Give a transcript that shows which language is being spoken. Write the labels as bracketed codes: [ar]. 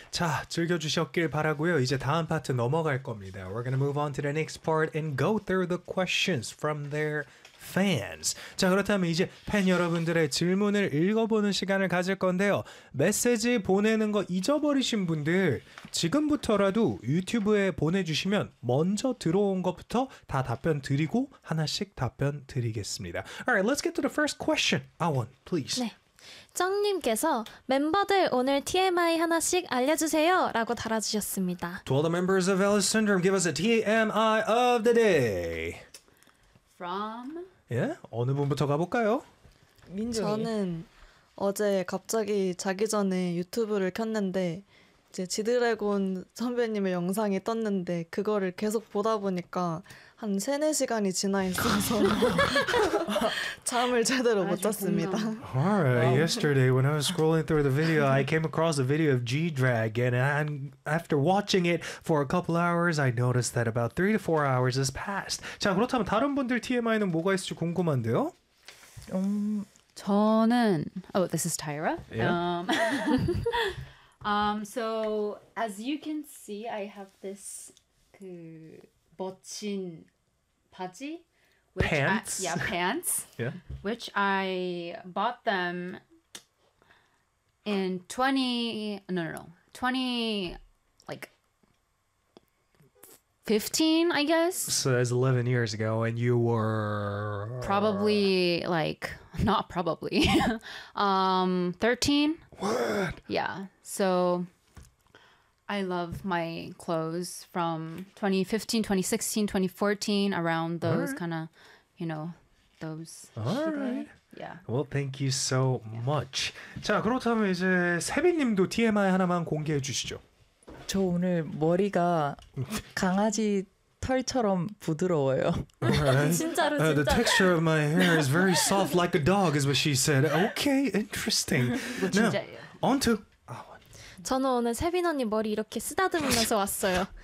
[ko] 자, 즐겨주셨길 바라고요. 이제 다음 파트 넘어갈 겁니다. [en] We're going to move on to the next part and go through the questions from their fans. [ko] 자, 그렇다면 이제 팬 여러분들의 질문을 읽어보는 시간을 가질 건데요. 메시지 보내는 거 잊어버리신 분들 지금부터라도 유튜브에 보내주시면 먼저 들어온 것부터 다 답변 드리고 하나씩 답변 드리겠습니다. [en] Alright, let's get to the first question. Awon, please. [ko] 네. 짱님께서 멤버들 오늘 TMI 하나씩 알려주세요 라고 달아주셨습니다. [en] To all the members of Ellis Syndrome, give us a TMI of the day. From? [ko] 예? 어느 분부터 가볼까요? 민정이. 저는 어제 갑자기 자기 전에 유튜브를 켰는데 이제 지드래곤 선배님의 영상이 떴는데 그거를 계속 보다 보니까 한 3, 4시간이 지나 있어서 잠을 제대로 못 잤습니다. [en] Alright, yesterday when I was scrolling through the video, I came across a video of G-Dragon and after watching it for a couple hours, I noticed that about 3 to 4 hours has passed. [ko] 자, 그렇다면 다른 분들 TMI는 뭐가 있을지 궁금한데요? [en] 저는... Oh, this is Tyra. Yeah. So as you can see, I have this [ko] 그 멋진 바지 [en] which pants. Pants. Yeah. Which I bought them in 2015, I guess. So that's 11 years ago, and you were probably like not probably 13. What? Yeah. So I love my clothes from 2015, 2016, 2014, around those kind of, you know, those. Yeah. Well, thank you so much. [ko] 자, 그렇다면 이제 세빈님도 TMI 하나만 공개해 주시죠. 저 오늘 머리가 강아지 털처럼 부드러워요. [en] Right. The texture of my hair is very soft like a dog, is what she said. Okay, interesting. Now, on to... [ko] 저는 오늘 세빈 언니 머리 이렇게 쓰다듬으면서 왔어요.